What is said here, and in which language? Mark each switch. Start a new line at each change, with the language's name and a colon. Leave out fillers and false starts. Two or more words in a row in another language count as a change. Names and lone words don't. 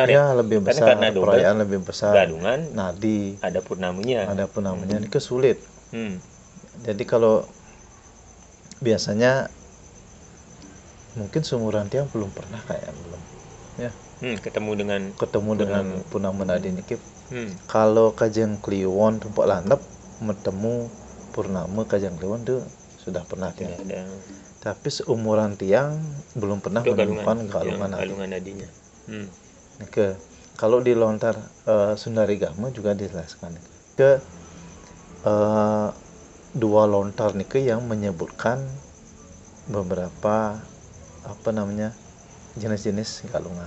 Indonesian: ya lebih Karena besar, karena double, perayaan lebih besar, galungan nadi ada purnamanya. ada pun namanya ini kesulit. Hmm. Jadi kalau biasanya mungkin seumuran tiang belum pernah kayak belum ya Ketemu dengan purnama nadi niki. hmm. Kalau kajang kliwon tempat landep bertemu purnama kajang kliwon itu sudah pernah tiang. ada Tapi seumuran tiang belum pernah untuk menemukan galungan nadi. galungan nadinya. Ke kalau di lontar Sundarigama juga dijelaskan ke dua lontar nih yang menyebutkan beberapa apa namanya jenis-jenis galungan.